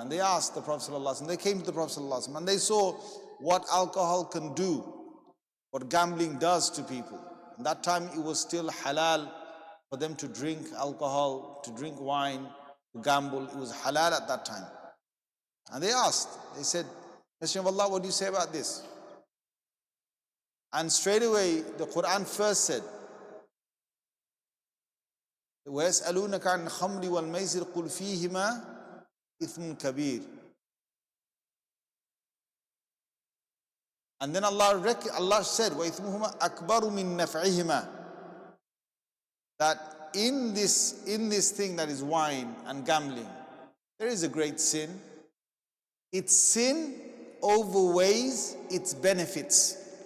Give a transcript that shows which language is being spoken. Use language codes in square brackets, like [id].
[en] And they asked the Prophet ﷺ, they came to the Prophet ﷺ, and they saw what alcohol can do, what gambling does to people. At that time it was still halal for them to drink alcohol, to drink wine, to gamble. It was halal at that time. And they asked, they said, Messenger of Allah, what do you say about this? And straight away the Quran first said, [ar] وَيَسْأَلُونَكَ عَنِ الْخَمْرِ وَالْمَيْسِرِ قُلْ فِيهِمَا إِثْمٌ كَبِيرٌ. [en] And then Allah said, [ar] وَإِثْمُهُمَا أَكْبَرُ مِن نَفْعِهِمَا. [en] That in this thing that is wine and gambling, there is a great sin. Its sin overweighs its benefits.